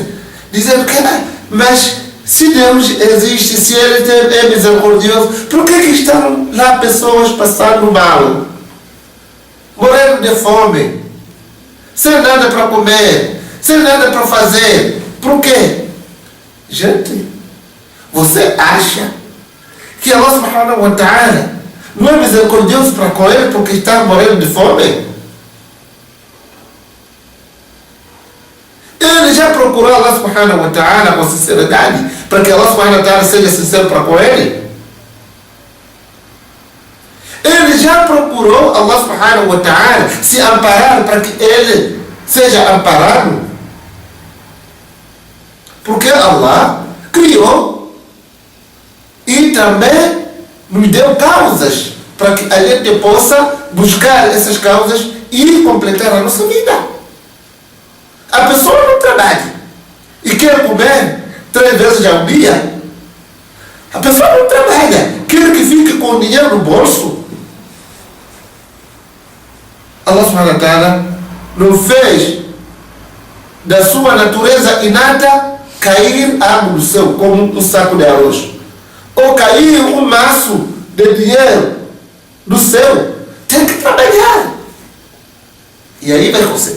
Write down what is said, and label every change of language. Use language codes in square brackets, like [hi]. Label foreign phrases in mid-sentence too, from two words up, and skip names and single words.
[pt] Dizendo que, mas se Deus existe, se Ele é misericordioso, por que estão lá pessoas passando mal, morrendo de fome, sem nada para comer, sem nada para fazer? Por quê? Gente, você acha que [ar] الله سبحانه وتعالى [pt] não é misericordioso para com ele porque está morrendo de fome? Ele já procurou [ar] الله سبحانه وتعالى [pt] com sinceridade para que [ar] الله سبحانه وتعالى [pt] seja sincero para com ele? Ele já procurou [ar] الله سبحانه وتعالى [pt] se amparar para que ele seja amparado? Porque Allah criou e também nos deu causas para que a gente possa buscar essas causas e completar a nossa vida. A pessoa não trabalha e quer comer 3 vezes ao dia. A pessoa não trabalha, quer que fique com dinheiro no bolso. [ar] الله سبحانه وتعالى [pt] não fez da sua natureza inata cair água do céu como um saco de arroz, ou cair um maço de dinheiro do céu. Tem que trabalhar e aí vai conseguir.